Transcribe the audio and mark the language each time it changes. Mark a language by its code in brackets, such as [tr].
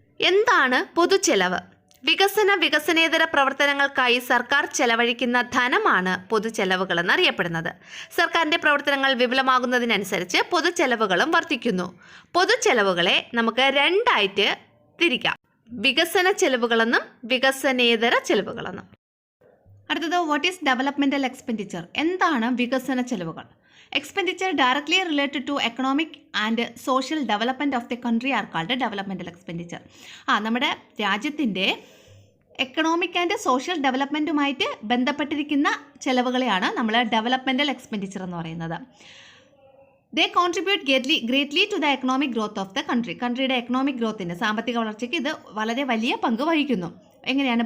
[ml] എന്താണ് പൊതുചെലവ്? വികസനേതര പ്രവർത്തനങ്ങൾക്കായി സർക്കാർ ചെലവഴിക്കുന്ന ധനമാണ് പൊതുചെലവുകൾ എന്നറിയപ്പെടുന്നത്. സർക്കാരിൻ്റെ പ്രവർത്തനങ്ങൾ വിപുലമാകുന്നതിനനുസരിച്ച് പൊതുചെലവുകളും വർദ്ധിക്കുന്നു. പൊതുചെലവുകളെ നമുക്ക് 2ആയിട്ട് തിരിക്കാം, വികസന ചെലവുകളെന്നും വികസനേതര ചെലവുകളെന്നും. [en] അടുത്തത്, what is developmental expenditure? [ml] എന്താണ് വികസന ചെലവുകൾ? [en] Expenditure directly related to economic and social development of the country are called developmental expenditure. [ml] നമ്മുടെ രാജ്യത്തിൻ്റെ എക്കണോമിക് ആൻഡ് സോഷ്യൽ ഡെവലപ്മെൻറ്റുമായിട്ട് ബന്ധപ്പെട്ടിരിക്കുന്ന ചെലവുകളെയാണ് നമ്മൾ ഡെവലപ്മെൻറ്റൽ എക്സ്പെൻഡിച്ചർ എന്ന് പറയുന്നത്. [en] They contribute greatly to the economic growth of the country. [ml] കൺട്രിയുടെ economic ഗ്രോത്തിന്, സാമ്പത്തിക വളർച്ചയ്ക്ക് ഇത് വളരെ വലിയ പങ്ക് വഹിക്കുന്നു. എങ്ങനെയാണ്?